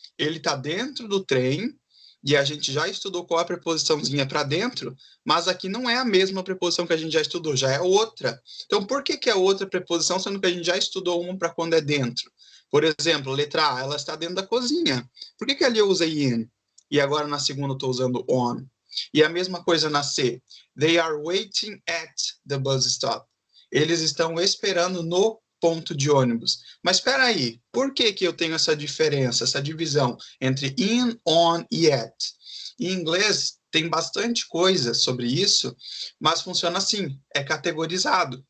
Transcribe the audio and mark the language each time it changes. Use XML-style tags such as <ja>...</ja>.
<pt>Ele está dentro do trem, e a gente já estudou qual é a preposiçãozinha para dentro, mas aqui não é a mesma preposição que a gente já estudou, já é outra. Então, por que é outra preposição, sendo que a gente já estudou uma para quando é dentro? Por exemplo, letra A, ela está dentro da cozinha. Por que ali eu usei in? E agora na segunda eu estou usando on. E a mesma coisa na C.</pt> <en>They are waiting at the bus stop.</en> <pt>Eles estão esperando no ponto de ônibus. Mas espera aí, por que eu tenho essa diferença, essa divisão entre in, on e at? Em inglês tem bastante coisa sobre isso, mas funciona assim, é categorizado.</pt>